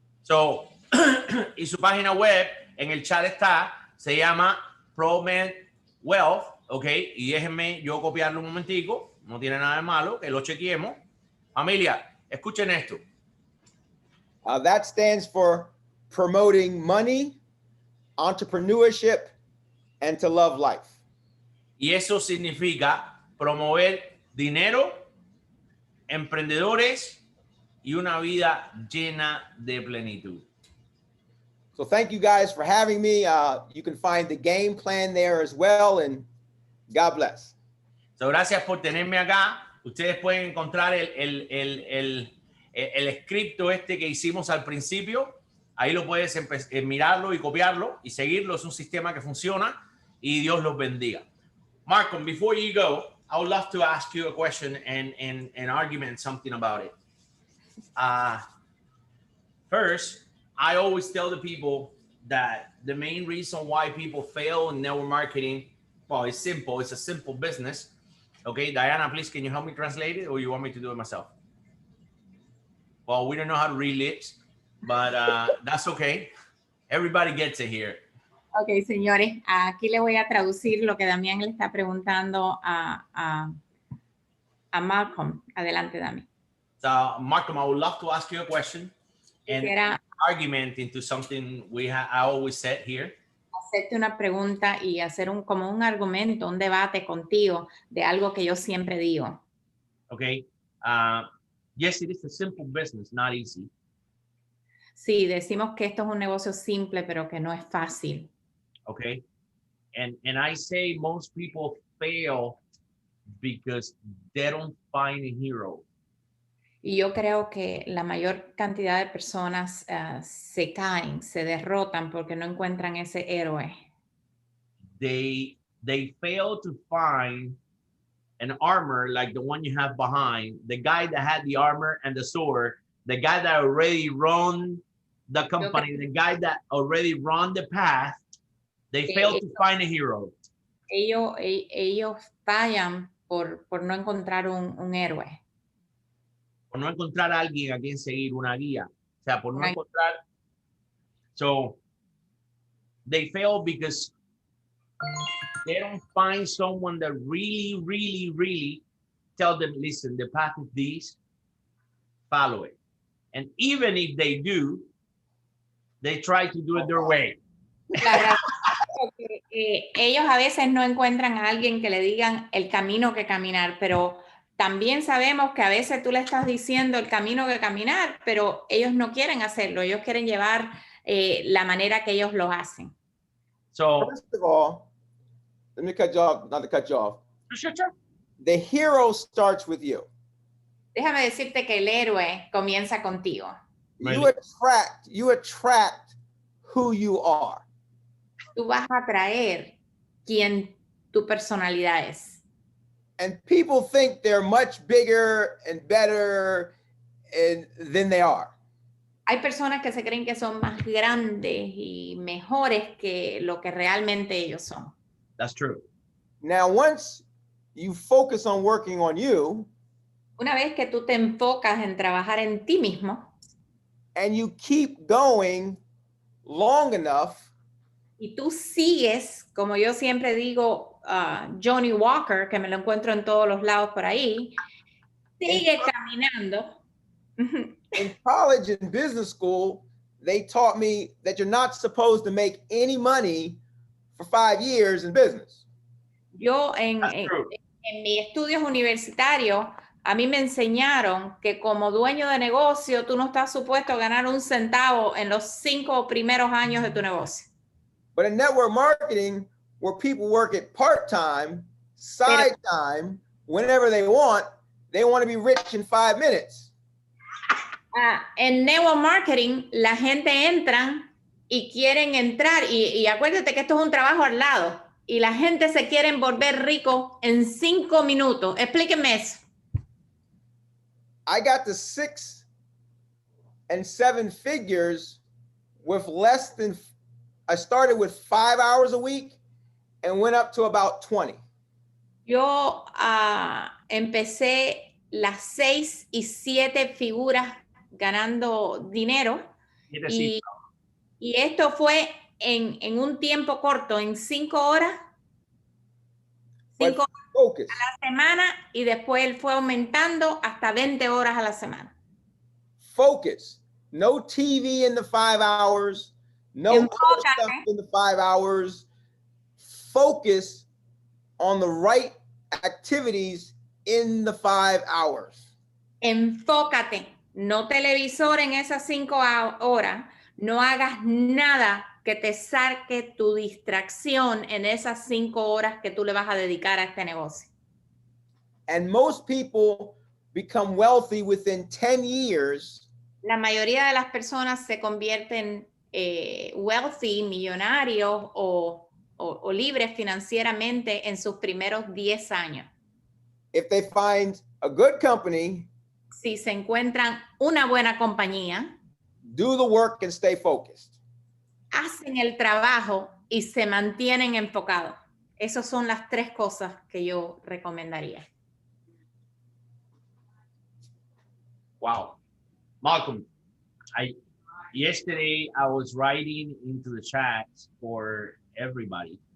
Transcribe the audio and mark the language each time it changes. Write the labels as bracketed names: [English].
[Spanish] So, y su página web en el chat está, se llama ProMel Wealth, ok, y déjenme yo copiarlo un momentico, no tiene nada de malo, que lo chequeemos. Familia, escuchen esto. [English] That stands for promoting money, entrepreneurship, and to love life. [Spanish] Y eso significa promover dinero, emprendedores y una vida llena de plenitud. [English] So thank you guys for having me. You can find the game plan there as well, and God bless. [Spanish] So gracias por tenerme acá. Ustedes pueden encontrar el escrito este que hicimos al principio. Ahí lo puedes mirarlo y copiarlo y seguirlo. Es un sistema que funciona y Dios los bendiga. [English] Malcolm, before you go, I would love to ask you a question and argument something about it. First, I always tell the people that the main reason why people fail in network marketing, well, it's simple. It's a simple business. Okay, Diana, please, can you help me translate it or you want me to do it myself? Well, we don't know how to read lips, but that's okay. Everybody gets it here. [Spanish] Ok, señores, aquí le voy a traducir lo que Damián le está preguntando a Malcolm. Adelante, Damián. [English] So, Malcolm, I would love to ask you a question and argument into something I always said here. [Spanish] Hacerte una pregunta y hacer como un argumento, un debate contigo de algo que yo siempre digo. [English] Okay. Yes, it is a simple business, not easy. [Spanish] Sí, decimos que esto es un negocio simple, pero que no es fácil. [English] Okay. And I say most people fail because they don't find a hero. [Spanish] Y yo creo que la mayor cantidad de personas se caen, se derrotan porque no encuentran ese héroe. [English] They fail to find an armor like the one you have behind, the guy that had the armor and the sword, the guy that already run the company, the guy that already run the path. They fail to find a hero. [Spanish] Ellos fallan por no encontrar un héroe. Por no encontrar a alguien a quien seguir, una guía. O sea, por no encontrar. [English] So, they fail because they don't find someone that really, really, really tell them, listen, the path is this, follow it. And even if they do, they try to do it their way. [Spanish] Ellos a veces no encuentran a alguien que le digan el camino que caminar, pero también sabemos que a veces tú le estás diciendo el camino que caminar, pero ellos no quieren hacerlo. Ellos quieren llevar la manera que ellos lo hacen. [English] So, first of all, let me cut you off, not to cut you off. Sure. The hero starts with you. [Spanish] Déjame decirte que el héroe comienza contigo. [English] You attract who you are. [Spanish] Tú vas a atraer quien tu personalidad es. [English] And people think they're much bigger and better than they are. [Spanish] Hay personas que se creen que son más grandes y mejores que lo que realmente ellos son. [English] That's true. Now, once you focus on working on you, [Spanish] una vez que tú te enfocas en trabajar en ti mismo, [English] and you keep going long enough, [Spanish] y tú sigues, como yo siempre digo, Johnny Walker, que me lo encuentro en todos los lados por ahí, sigue caminando. [English] In college and business school, they taught me that you're not supposed to make any money for 5 years in business. [Spanish] Yo en mis estudios universitarios, a mí me enseñaron que como dueño de negocio, tú no estás supuesto a ganar un centavo en los 5 primeros años de tu negocio. [English] But in network marketing, where people work at part-time, side time, whenever they want to be rich in 5 minutes. [Spanish] En network marketing, la gente entra y quieren entrar, y acuérdate que esto es un trabajo al lado, y la gente se quiere volver rico en 5 minutos. Explíquenme eso. [English] I got to 6 and 7 figures with less than, I started with 5 hours a week and went up to about 20. [Spanish] Yo empecé las 6 y 7 figuras ganando dinero, y esto fue en un tiempo corto, en 5 horas. 5 horas a la semana, y después él fue aumentando hasta 20 horas a la semana. [English] Focus. No TV in the 5 hours. No other stuff in the 5 hours. Focus on the right activities in the 5 hours. [Spanish] Enfócate. No televisor en esas 5 horas. No hagas nada que te saque tu distracción en esas 5 horas que tú le vas a dedicar a este negocio. [English] And most people become wealthy within 10 years. [Spanish] La mayoría de las personas se convierten wealthy, millonarios o libres financieramente en sus primeros 10 años. [English] If they find a good company, [Spanish] si se encuentran una buena compañía, [English] do the work and stay focused. [Spanish] Hacen el trabajo y se mantienen enfocados. Esas son las 3 cosas que yo recomendaría. [English] Wow. Malcolm, yesterday I was writing into the chat for everybody.